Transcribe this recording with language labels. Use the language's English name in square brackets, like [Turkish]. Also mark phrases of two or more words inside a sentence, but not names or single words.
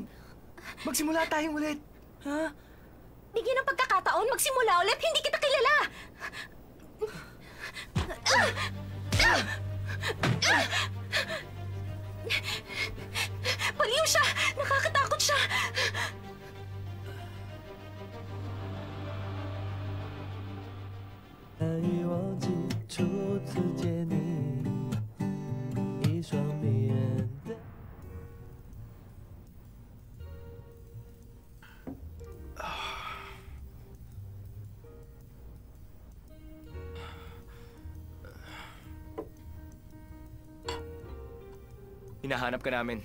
[Filipino] Magsimula tayong ulit. Ha? Bigyan ng pagkakataon, magsimula ulit. Hindi kita kilala. Baliw siya! Nakakatakot siya! [Chinese] 难以忘记初次见你，一双迷人的。 [Filipino] Hinahanap ka namin.